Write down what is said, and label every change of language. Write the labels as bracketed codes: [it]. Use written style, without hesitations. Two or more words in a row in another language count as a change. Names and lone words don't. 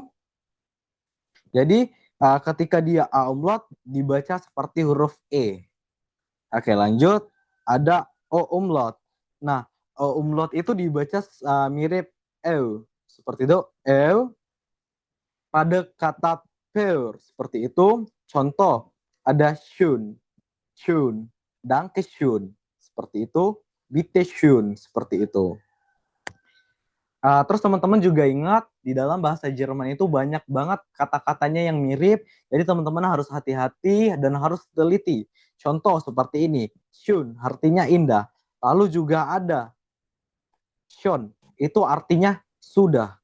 [id] Jadi ketika dia A umlaut dibaca seperti huruf E. Oke, lanjut. Ada O umlaut. Nah, O umlaut itu dibaca mirip EU. Seperti itu, EU. Pada kata peur seperti itu. Contoh, ada schön. Schön. [de] Danke schön. [id] Seperti itu. [de] Bitte schön. [id] Seperti itu. Terus teman-teman juga ingat di dalam bahasa Jerman itu banyak banget kata-katanya yang mirip. Jadi teman-teman harus hati-hati dan harus teliti. Contoh seperti ini, schön artinya indah. Lalu juga ada schon, itu artinya sudah.